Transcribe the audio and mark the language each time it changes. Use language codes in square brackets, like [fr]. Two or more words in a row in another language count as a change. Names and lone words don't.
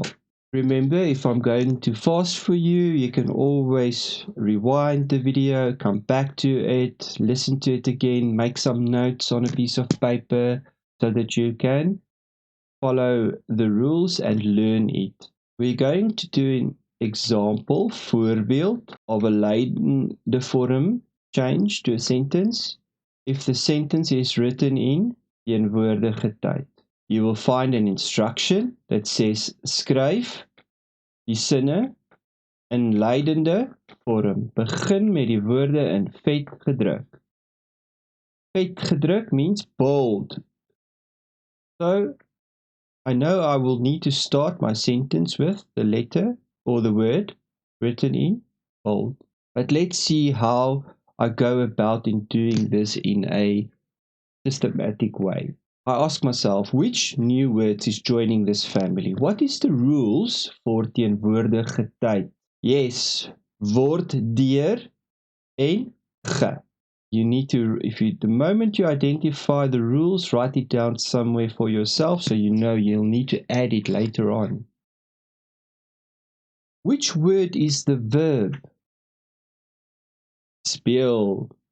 [en] Remember, if I'm going too fast for you, you can always rewind the video, come back to it, listen to it again, make some notes on a piece of paper so that you can follow the rules and learn it. We're going to do an example, voorbeeld, of a [af] lydende vorm [en] change to a sentence if the sentence is written in [af] teenwoordige tyd. [en] You will find an instruction that says [af] skryf die sinne in lydende vorm. Begin met die woorde in vet gedruk. Vet gedruk [en] means bold. So I know I will need to start my sentence with the letter or the word written in bold. But let's see how I go about in doing this in a systematic way. I ask myself, which new words is joining this family? What is the rules for [af] teenwoordige tyd? Yes, word deur en ge. [en] You need to, the moment you identify the rules, write it down somewhere for yourself so you know you'll need to add it later on. Which word is the verb? Speel.